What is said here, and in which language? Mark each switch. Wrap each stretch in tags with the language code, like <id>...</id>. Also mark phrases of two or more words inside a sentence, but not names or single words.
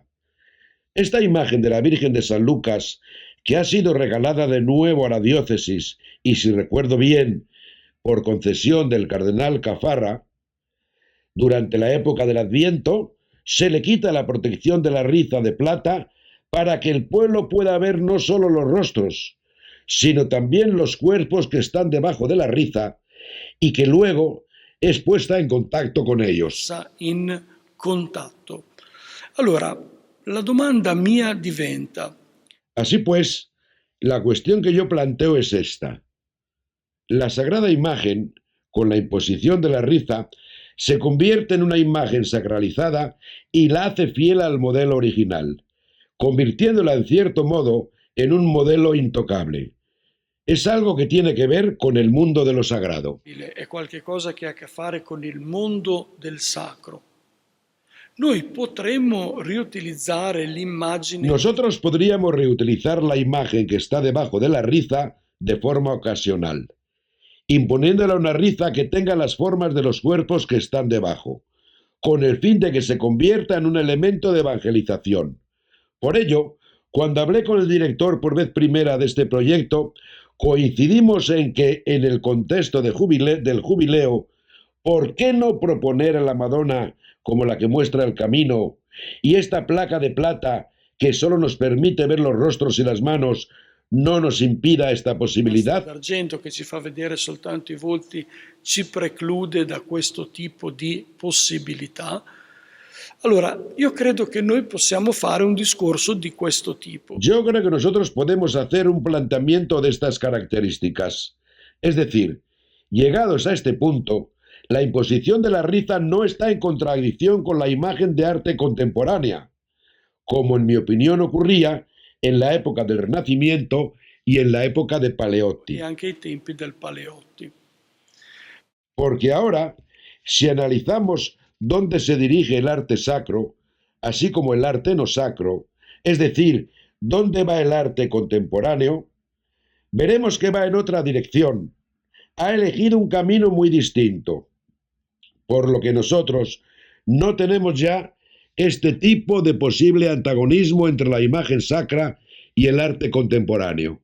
<es>Esta imagen de la Virgen de San Lucas, que ha sido regalada de nuevo a la diócesis y, si recuerdo bien, por concesión del cardenal Caffarra, durante la época del Adviento, se le quita la protección de la riza de plata para que el pueblo pueda ver no solo los rostros, sino también los cuerpos que están debajo de la riza y que luego es puesta en contacto con ellos.</es> <it>In contatto. Allora, la domanda mia diventa:</it> <es>así pues, la cuestión que yo planteo es esta. La sagrada imagen, con la imposición de la riza, se convierte en una imagen sacralizada y la hace fiel al modelo original, convirtiéndola en cierto modo en un modelo intocable. Es algo que tiene que ver con el mundo de lo sagrado.</es> <it>è qualcosa che ha a che fare con il mondo del sacro. Noi potremmo riutilizzare l'immagine.</it> <es>Nosotros podríamos reutilizar la imagen que está debajo de la riza de forma ocasional, imponiéndola una riza que tenga las formas de los cuerpos que están debajo, con el fin de que se convierta en un elemento de evangelización. Por ello, cuando hablé con el director por vez primera de este proyecto, coincidimos en que, en el contexto del jubileo, ¿por qué no proponer a la Madonna como la que muestra el camino y esta placa de plata que solo nos permite ver los rostros y las manos no nos impida esta possibilità?</es> <it>L'argento che ci fa vedere soltanto i volti ci preclude da questo tipo di possibilità. Allora, io credo che noi possiamo fare un discorso di questo tipo.</it> <es>Yo creo que nosotros podemos hacer un planteamiento de estas características. Es decir, llegados a este punto, la imposición de la riza no está en contradicción con la imagen de arte contemporánea, como en mi opinión ocurría en la época del Renacimiento y en la época de Paleotti.</es> <it>E anche ai tempi del Paleotti.</it> <es>Porque ahora, si analizamos dónde se dirige el arte sacro, así como el arte no sacro, es decir, dónde va el arte contemporáneo, veremos que va en otra dirección. Ha elegido un camino muy distinto, por lo que nosotros no tenemos ya este tipo de posible antagonismo entre la imagen sacra y el arte contemporáneo.</es>